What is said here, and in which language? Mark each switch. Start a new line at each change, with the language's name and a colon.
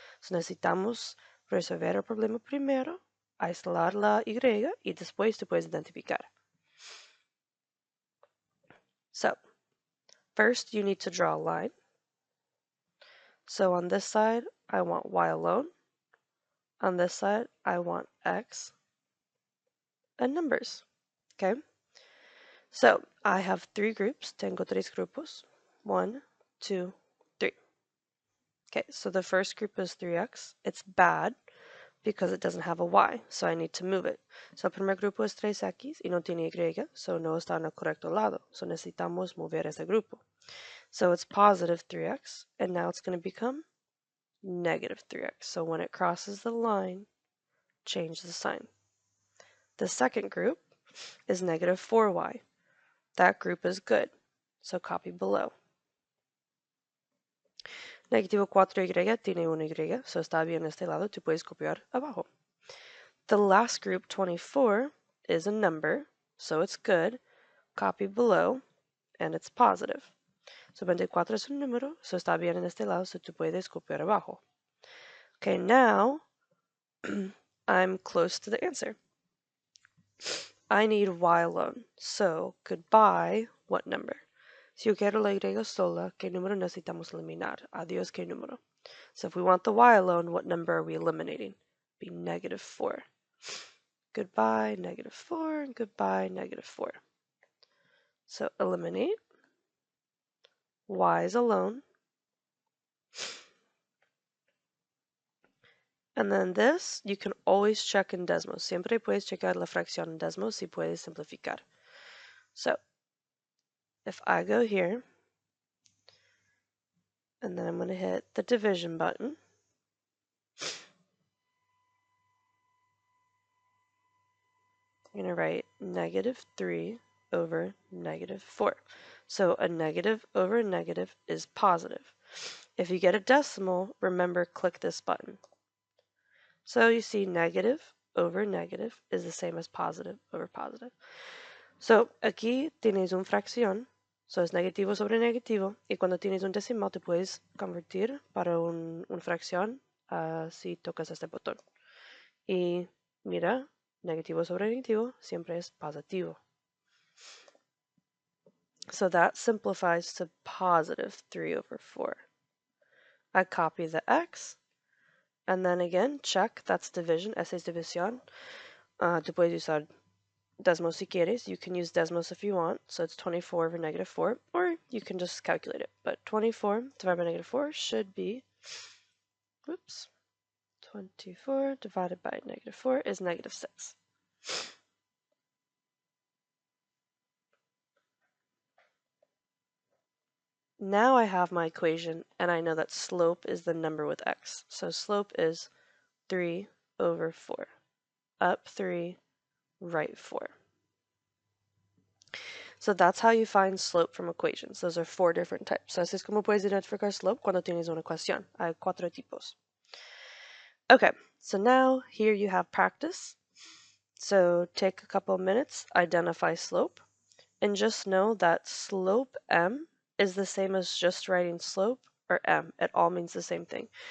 Spanish: So necesitamos resolver el problema primero, aislar la y después tú puedes identificar.
English: So first you need to draw a line. So on this side, I want y alone. On this side, I want x and numbers. Okay? So I have 3 groups. Tengo 3 grupos. 1, 2, 3. Okay, so the first group is 3x. It's bad because it doesn't have a y, so I need to move it.
Spanish: So el primer grupo es 3x y no tiene y, so no está en el correcto lado. So necesitamos mover ese grupo.
English: So it's positive 3x, and now it's going to become negative 3x. So when it crosses the line, change the sign. The second group is negative 4y. That group is good, so copy below.
Spanish: Negativo 4y tiene una y, so está bien este lado, tú puedes copiar abajo.
English: The last group, 24, is a number, so it's good. Copy below, and it's positive.
Spanish: So 24 es un número, so está bien en este lado, so tú puedes copiar abajo.
English: Okay, now I'm close to the answer. I need y alone, so goodbye, what number?
Spanish: Si yo quiero la y sola, ¿qué número necesitamos eliminar? Adiós, ¿qué número?
English: So if we want the y alone, what number are we eliminating? Be negative 4. Goodbye, negative 4, and goodbye, negative 4. So eliminate. Y is alone. And then this, you can always check in Desmos. Siempre puedes checar la fracción en Desmos si puedes simplificar. So if I go here, and then I'm going to hit the division button, I'm going to write negative 3 over negative 4. So a negative over a negative is positive. If you get a decimal, remember, click this button. So you see negative over negative is the same as positive over positive.
Spanish: So aquí tienes una fracción, so es negativo sobre negativo, y cuando tienes un decimal te puedes convertir para una fracción si tocas este botón. Y mira, negativo sobre negativo siempre es positivo.
English: So that simplifies to positive 3 over 4. I copy the x, and then again, check, that's division,
Spanish: esa es división. Tú puedes usar Desmos si quieres.
English: You can use Desmos if you want. So it's 24 over negative 4, or you can just calculate it. But 24 divided by negative 4 should be, whoops, 24 divided by negative 4 is negative 6. Now I have my equation, and I know that slope is the number with x. So slope is 3 over 4. Up 3, right 4. So that's how you find slope from equations. Those are 4 different types.
Spanish: So así es como puedes identificar slope cuando tienes una ecuación. Hay 4 tipos.
English: Okay, so now here you have practice. So take a couple minutes, identify slope, and just know that slope m is the same as just writing slope or m. It all means the same thing.